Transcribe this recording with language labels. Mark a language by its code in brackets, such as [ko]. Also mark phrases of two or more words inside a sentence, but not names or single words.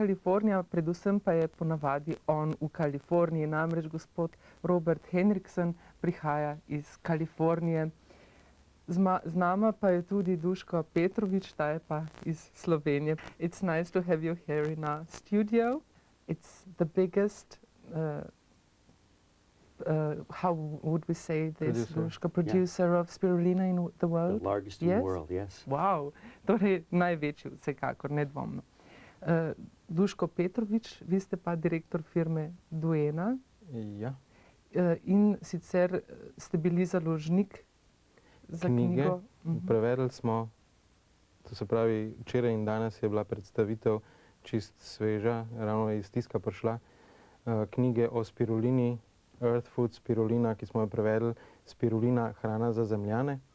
[sl] Kalifornija, predvsem pa je ponavadi on v Kaliforniji, namreč gospod Robert Henrikson prihaja iz Kalifornije. Z nama pa je tudi Dusko Petrovic, ta je pa iz Slovenije. [en] It's nice to have you here in our studio. It's the biggest, how would we say this, Dusko, producer of spirulina in the world? The largest in the world, yes. [sl] Wow, torej največji vsekakor, nedvomno. Dusko Petrovic, vi ste pa direktor firme Duena. Ja. In sicer ste bili založnik za knjigo. Prevedli smo, to se pravi, včeraj in danes je bila predstavitev čist sveža, ravno iz tiska prišla, knjige o spirulini, Earth Food Spirulina, ki smo jo prevedli, Spirulina, hrana za zemljane.